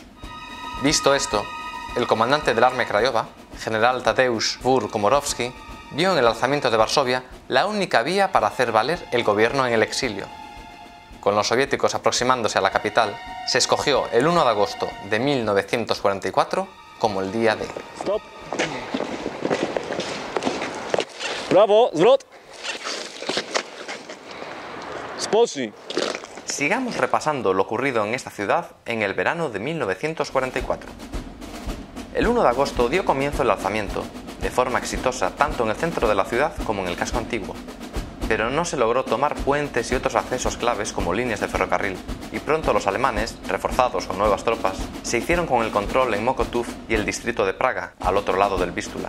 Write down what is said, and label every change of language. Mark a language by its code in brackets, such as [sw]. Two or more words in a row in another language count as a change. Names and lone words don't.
[es] Visto esto, el comandante del Armia Krajowa, general Tadeusz Komorowski, vio en el alzamiento de Varsovia la única vía para hacer valer el gobierno en el exilio. Con los soviéticos aproximándose a la capital, se escogió el 1 de agosto de 1944 como el día D. [pl] Stop. Brawo, zwrot. Spocznij. [es] Sigamos repasando lo ocurrido en esta ciudad en el verano de 1944. El 1 de agosto dio comienzo el alzamiento, de forma exitosa tanto en el centro de la ciudad como en el casco antiguo. pero no se logró tomar puentes y otros accesos claves como líneas de ferrocarril, y pronto los alemanes, reforzados con nuevas tropas, se hicieron con el control en Mokotów y el distrito de Praga, al otro lado del Vístula.